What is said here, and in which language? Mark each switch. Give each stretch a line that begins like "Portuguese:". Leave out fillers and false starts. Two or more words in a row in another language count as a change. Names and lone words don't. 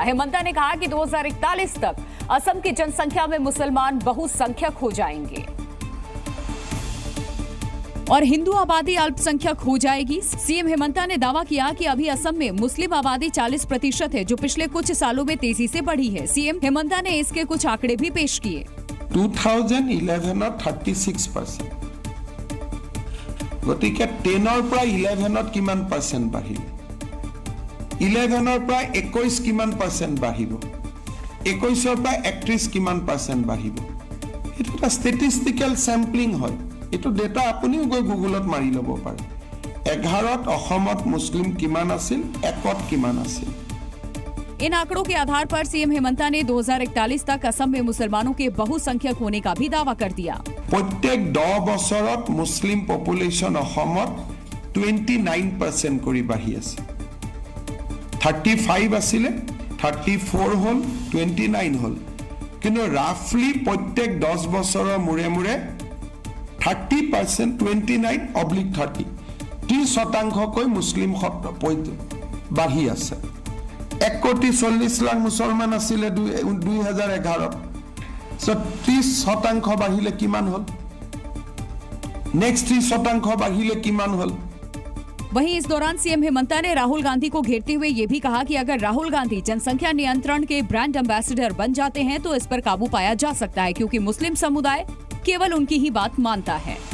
Hindi: हिमंता ने कहा कि 2041 तक असम की जनसंख्या में मुसलमान बहुसंख्यक हो जाएंगे और हिंदू आबादी अल्पसंख्यक हो जाएगी। सीएम हिमंता ने दावा किया कि अभी असम में मुस्लिम आबादी 40% है, जो पिछले कुछ सालों में तेजी से बढ़ी है। सीएम हिमंता ने इसके कुछ आंकड़े भी पेश किए। 2011 36%,
Assamese: গতিকে 10ৰ পৰা 11ত কিমান পাৰ্চেণ্ট বাঢ়িলে, 11ৰ পৰা 21 কিমান পাৰ্চেণ্ট বাঢ়িব, 21ৰ পৰা 31 কিমান পাৰ্চেণ্ট বাঢ়িব। এইটো এটা
English: statistical sampling
Assamese: হয়। এইটো ডেটা আপুনিও গৈ গুগলত মাৰি ল'ব পাৰে। 11ত অসমত মুছলিম কিমান আছিল, 1ত কিমান আছিল।
Hindi: इन आंकड़ों के आधार पर सीएम हिमंता ने 2041 तक असम में मुसलमानों के बहुसंख्यक होने का भी दावा कर दिया।
Assamese: प्रत्येक 10 বছৰত মুছলিম পপুলেশ্যন অসমত 29% কৰি বাঢ়ি আছে। 35 আছিলে, 34 হ'ল, 29 হ'ল। কিন্তু ৰাফলি প্ৰত্যেক 10 বছৰৰ মূৰে মূৰে 30%, 29/30 30% মুছলিম বাঢ়ি আছে। 1,40,00,000 মুছলমান আছিলে 2011। 30% বাঢ়িলে কিমান হল, নেক্সট 30% বাঢ়িলে কিমান হ'ল।
Hindi: वहीं इस दौरान सीएम हिमंता ने राहुल गांधी को घेरते हुए ये भी कहा कि अगर राहुल गांधी जनसंख्या नियंत्रण के
English: brand ambassador
Hindi: बन जाते हैं तो इस पर काबू पाया जा सकता है, क्योंकि मुस्लिम समुदाय केवल उनकी ही बात मानता है।